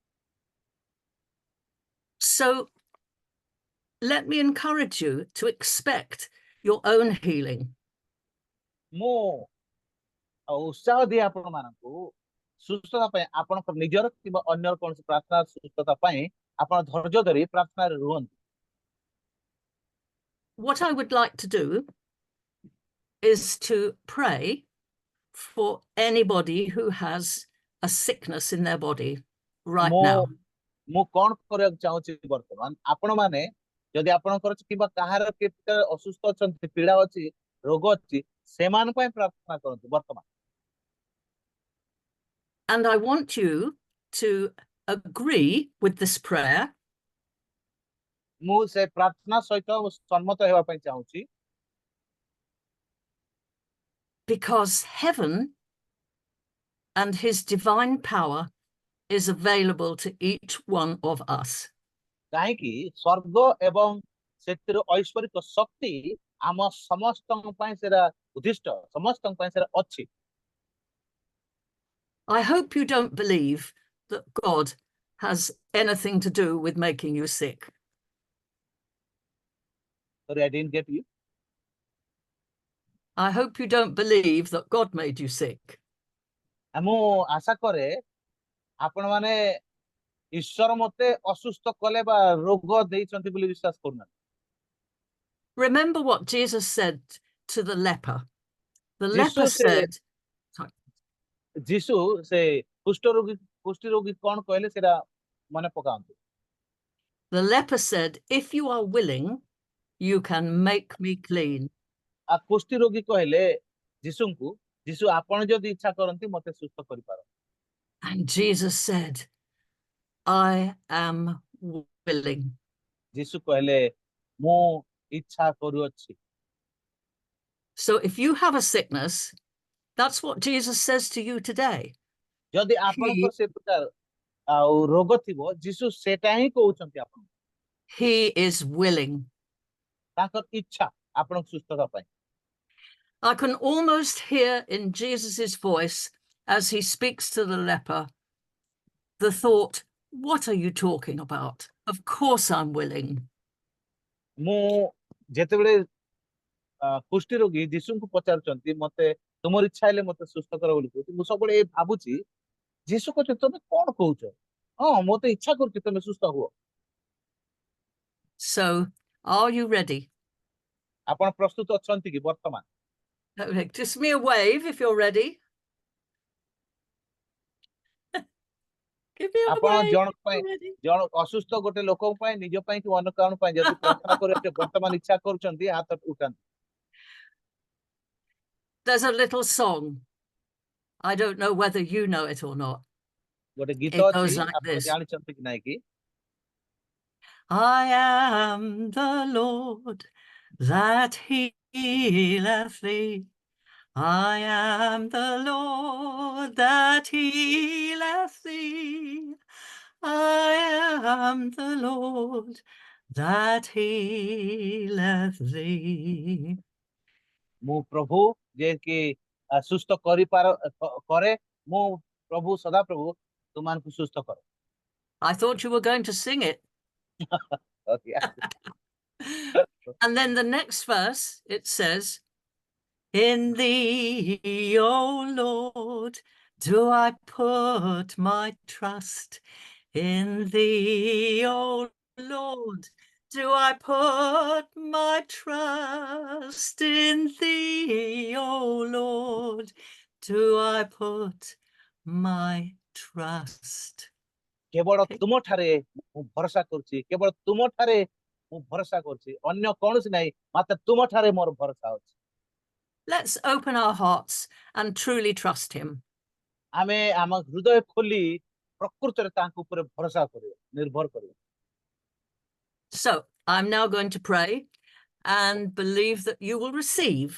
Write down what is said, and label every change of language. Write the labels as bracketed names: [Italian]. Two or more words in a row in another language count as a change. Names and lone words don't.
[English] So let me encourage you to expect your own healing. [Odia] ମୁଁ ଉତ୍ସାହ ଦିଏ ଆପଣ ମାନଙ୍କୁ ସୁସ୍ଥତା ପାଇଁ, ଆପଣଙ୍କ ନିଜର କିମ୍ବା ଅନ୍ୟର କୌଣସି ପ୍ରାର୍ଥନା ସୁସ୍ଥତା ପାଇଁ ଆପଣ ଧୈର୍ଯ୍ୟ ଧରି ପ୍ରାର୍ଥନାରେ ରୁହନ୍ତୁ। [English] What I would like to do is to pray for anybody who has a sickness in their body right [Odia] ମୁଁ [English] now. [Odia] ମୁଁ କଣ କରିବାକୁ ଚାହୁଁଛି ବର୍ତ୍ତମାନ, ଆପଣ ମାନେ ଯଦି ଆପଣଙ୍କର କିମ୍ବା କାହାର କେତେ ଅସୁସ୍ଥ ଅଛନ୍ତି, ପୀଡା ଅଛି, ରୋଗ ଅଛି, ସେମାନଙ୍କ ପାଇଁ ପ୍ରାର୍ଥନା କରନ୍ତୁ ବର୍ତ୍ତମାନ। [English] And I want you to agree with this prayer [Odia] ମୁଁ ସେ ପ୍ରାର୍ଥନା ସହିତ ସମ୍ମତ ହେବା ପାଇଁ ଚାହୁଁଛି, [English] because heaven and his divine power is available to each one of us. [Odia] କାହିଁକି ସ୍ୱର୍ଗ ଏବଂ ସେଥିର ଐଶ୍ୱରିକ ଶକ୍ତି ଆମ ସମସ୍ତଙ୍କ ପାଇଁ ସେଟା ଉଦ୍ଦିଷ୍ଟ, ସମସ୍ତଙ୍କ ପାଇଁ ସେଟା ଅଛି। [English] I hope you don't believe that God has anything to do with making you sick. Sorry, I didn't get you. I hope you don't believe that God made you sick. [Odia] ମୁଁ ଆଶା କରେ ଆପଣ ମାନେ ଈଶ୍ୱର ମତେ ଅସୁସ୍ଥ କଲେ ବା ରୋଗ ଦେଇଛନ୍ତି ବୋଲି ବିଶ୍ୱାସ କରୁନାହାନ୍ତି। [English] Remember what Jesus said to the leper. The [Odia] ଯୀଶୁ [English] leper [Odia] ସେ [English] said, [Odia] ଯୀଶୁ ସେ କୁଷ୍ଠ ରୋଗୀ କଣ କହିଲେ ସେଟା ମନେ ପକାନ୍ତୁ। [English] the leper said, if you are willing, you can make me clean. [Odia] ଆଉ କୁଷ୍ଠ ରୋଗୀ କହିଲେ ଯୀଶୁଙ୍କୁ, ଯୀଶୁ ଆପଣ ଯଦି ଇଚ୍ଛା କରନ୍ତି ମତେ ସୁସ୍ଥ କରିପାର। [English] And Jesus said, I am willing. [Odia] ଯୀଶୁ କହିଲେ ମୁଁ ଇଚ୍ଛା କରୁଅଛି। [English] So if you have a sickness, that's what Jesus says to you today. [Odia] ଯଦି ଆପଣଙ୍କର ସେ ପ୍ରକାର ଆଉ ରୋଗ ଥିବ, ଯୀଶୁ ସେଟା ହିଁ କହୁଛନ୍ତି ଆପଣ, [English] He is willing. [Odia] ତାଙ୍କର ଇଚ୍ଛା ଆପଣଙ୍କ ସୁସ୍ଥତା ପାଇଁ। [English] I can almost hear in Jesus's voice as he speaks to the leper the thought, what are you talking about? Of course I'm willing. [Odia] ମୁଁ ଯେତେବେଳେ କୁଷ୍ଠ ରୋଗୀ ଯୀଶୁଙ୍କୁ ପଚାରୁଛନ୍ତି ମତେ ତୁମର ଇଚ୍ଛା ହେଲେ ମତେ ସୁସ୍ଥ କର ବୋଲି କହୁଛି, ମୁଁ ସବୁବେଳେ ଏ ଭାବୁଛି ଯୀଶୁ କହୁଛନ୍ତି ତମେ କଣ କହୁଛ? ହଁ ମତେ ଇଚ୍ଛା କରୁଛି ତମେ ସୁସ୍ଥ ହୁଅ। [English] So are you ready? [Odia] ଆପଣ ପ୍ରସ୍ତୁତ ଅଛନ୍ତି କି ବର୍ତ୍ତମାନ? [English] Just me a wave if you're ready. Give me a [Odia] ଆପଣ [English] wave [Odia] ଜଣଙ୍କ [English] if [Odia] ପାଇଁ, [English] you're ready. [Odia] ଜଣ ଅସୁସ୍ଥ ଗୋଟେ ଲୋକଙ୍କ ପାଇଁ, ନିଜ ପାଇଁ କି ଅନ୍ୟ କାରଣ ପାଇଁ ଯଦି ପ୍ରାର୍ଥନା କରିବାକୁ ବର୍ତ୍ତମାନ ଇଚ୍ଛା କରୁଛନ୍ତି ହାତ ଉଠାନ୍ତୁ। [English] There's a little song. I don't know whether you know it or not. [Odia] ଗୋଟେ ଗୀତ [English] It [Odia] ଅଛି, [English] goes like [Odia] ଆପଣ [English] this. [Odia] ଜାଣିଛନ୍ତି କି ନାଇଁ କି? [English] I am the Lord that healeth thee. I am the Lord that healeth thee. I am the Lord that healeth thee. [Odia] ମୁଁ ପ୍ରଭୁ ଯେ କି ସୁସ୍ଥ କରିପାର କରେ, ମୁଁ ପ୍ରଭୁ ସଦାପ୍ରଭୁ ତୁମାନଙ୍କୁ ସୁସ୍ଥ କରେ। [English] I thought you were going to sing it. And then the next verse, it says, in thee, O Lord, do I put my trust. In thee, O Lord, do I put my trust. In thee, O Lord, do I put my trust. [Odia] କେବଳ [English] Okay. [Odia] ତୁମ ଠାରେ ମୁଁ ଭରସା କରୁଛି, କେବଳ ତୁମ ଠାରେ ମୁଁ ଭରସା କରୁଛି, ଅନ୍ୟ କୌଣସି ନାହିଁ, ମାତ୍ର ତୁମ ଠାରେ ମୋର ଭରସା ଅଛି। [English] Let's open our hearts and truly trust him. [Odia] ଆମେ ଆମ ହୃଦୟ ଖୋଲି ପ୍ରକୃତରେ ତାଙ୍କ ଉପରେ ଭରସା କରିବା, ନିର୍ଭର କରିବା। [English] So I'm now going to pray and believe that you will receive.